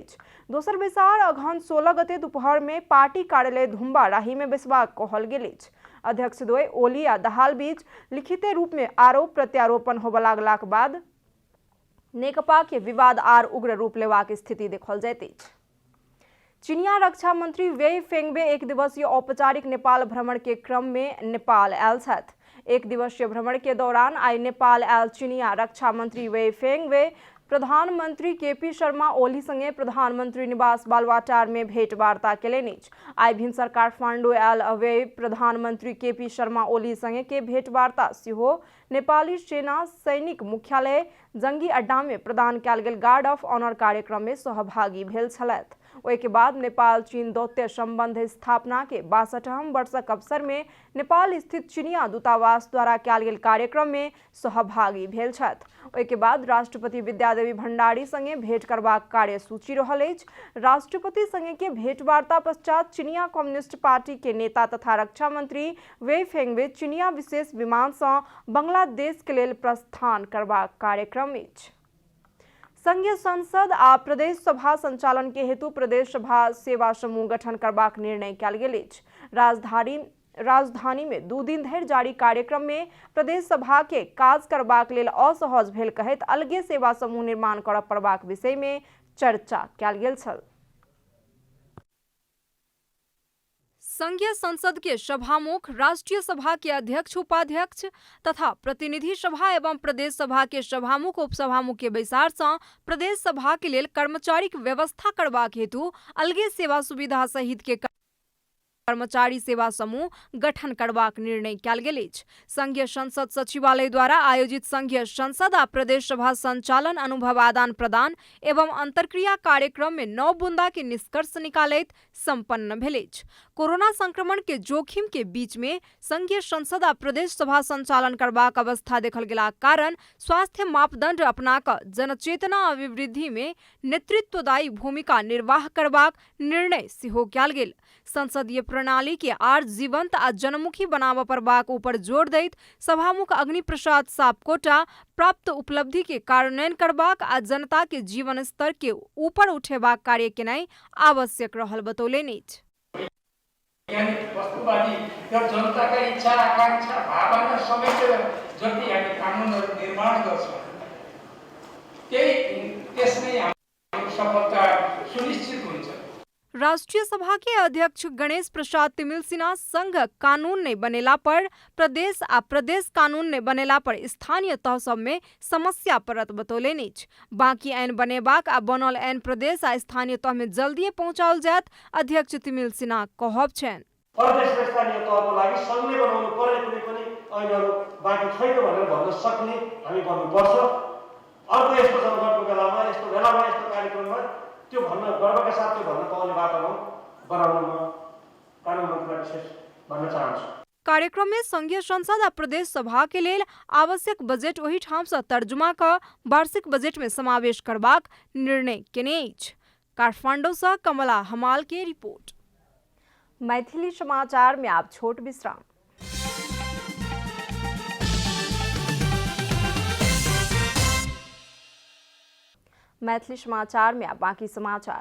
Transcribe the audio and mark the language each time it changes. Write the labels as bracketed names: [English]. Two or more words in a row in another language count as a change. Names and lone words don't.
[Maithili] दोसर बैसार अगहन 16 गते दोपहर में पार्टी कार्यालय धुम्बा राही में बैसबाक कहल गेल। अध्यक्ष द्वय ओली आ दाहाल बीच लिखित रूप में आरोप प्रत्यारोपण होबे लागलाक बाद नेकपा के विवाद आर उग्र रूप लेबाक स्थिति देखल जाइत अछि। चीनिया रक्षा मंत्री वे फेंगवे एक दिवसीय औपचारिक नेपाल भ्रमण के क्रम में नेपाल आयल छथि। एक दिवसीय भ्रमण के दौरान आई नेपाल आयल चीनिया रक्षा मंत्री वे फेंगवे प्रधानमंत्री KP शर्मा ओली संगे प्रधानमंत्री निवास बालुआटार में भेंटवार्ता केलनि। आई भिनसर काठमांडू आयल वे प्रधानमंत्री KP शर्मा ओली संगे के भेंटवार्ता सेहो नेपाली सेना सैनिक मुख्यालय जंगी अड्डा में प्रदान कयल गेल [English] guard of honour [Maithili] कार्यक्रम में सहभागी भेल छलथि। ओहि के बाद नेपाल चीन दौत्य संबंध स्थापना के 62वां वर्षक अवसर में नेपाल स्थित चीनिया दूतावास द्वारा कयल गेल कार्यक्रम में सहभागी भेल छथि। ओहि के बाद राष्ट्रपति विद्यादेवी भंडारी संगे भेंट करबाक कार्यसूची रहल अछि। राष्ट्रपति संगे के भेंटवार्ता पश्चात चीनिया कम्युनिस्ट पार्टी के नेता तथा रक्षा मंत्री वे फेंगवे चीनिया विशेष विमान से बांग्लादेश के लेल प्रस्थान करबाक कार्यक्रम अछि। संघीय संसद आ प्रदेश सभा संचालन के हेतु प्रदेश सभा सेवा समूह गठन करबाक निर्णय कयल गेल अछि। राजधानी में 2 दिन धरि जारी कार्यक्रम में प्रदेश सभा के काज करबाक लेल असहज भेल कहैत अलगे सेवा समूह निर्माण करऽ पड़बाक विषय में चर्चा कयल गेल छल। संघीय संसद के सभामुख, राष्ट्रीय सभा के अध्यक्ष उपाध्यक्ष तथा प्रतिनिधि सभा एवं प्रदेश सभा के सभामुख उपसभामुख के बैसार से प्रदेश सभा के लेल कर्मचारी के व्यवस्था करबाक हेतु अलगे सेवा सुविधा सहित के कर्मचारी सेवा समूह गठन करबाक निर्णय कयल गेल अछि। संघीय संसद सचिवालय द्वारा आयोजित संघीय संसद आ प्रदेश सभा संचालन अनुभव आदान प्रदान एवं अंतरक्रिया कार्यक्रम में 9 बुंदा के निष्कर्ष निकालैत संपन्न भेल अछि। कोरोना संक्रमण के जोखिम के बीच में संघीय संसद आ प्रदेश सभा संचालन करबाक अवस्था देखल गेलाक कारण स्वास्थ्य मापदंड अपना क जनचेतना अभिवृद्धि में नेतृत्वदायी भूमिका निर्वाह करबाक निर्णय सेहो कयल गेल। संसदीय प्रणाली के आर जीवंत आ जनमुखी बनाबऽ पड़बाक ऊपर जोर दैत सभामुख अग्नि प्रसाद सापकोटा प्राप्त उपलब्धि के कार्यान्वयन करबाक आ जनता के जीवन स्तर के ऊपर उठेबाक कार्य केनाई आवश्यक रहल बतौलनि अछि। [Nepali] वस्तुवादी र जनताका इच्छा आकांक्षा भावना समेटेर जति हामी कानुनहरु निर्माण गर्छौं त्यसमै सफलता सुनिश्चित हुन्छ। [Maithili] राष्ट्रीय सभा के अध्यक्ष गणेश प्रसाद तिमिल सिन्हा संघ कानून नहीं बनेला पर प्रदेश आ प्रदेश कानून नहीं बनेला पर स्थानीय तह सब में समस्या परत बतौले नीच। बाकी ऐन बनेबाक आ बनल ऐन प्रदेश आ स्थानीय तह में जल्दी पहुंचाओल जात अध्यक्ष तिमिल सिन्हा कहब छन्। [Nepali] प्रदेश र स्थानीय तहको लागि संघले बनाउनु पर्ने कुनै पनि ऐनहरू बाँकी छैन भनेर भन्न सक्ने हामी बन्नुपर्छ। अर्को यस्तो संकटको बेलामा यस्तो कार्यक्रममा त्यो भन्न गर्वका साथ त्यो भन्न पाउने वातावरण बनाउनमा कानुन मन्त्रीलाई विशेष भन्न चाहन्छु। [Maithili] कार्यक्रम में संघीय संसद आ प्रदेश सभा के लेल आवश्यक बजट वही ठाम से तर्जुमा का वार्षिक बजट में समावेश करबाक निर्णय केने अछि। काठमांडू से कमला हमाल के रिपोर्ट। मैथिली समाचार में आप छोट विश्राम। मैथिली समाचार में अब बाकी समाचार।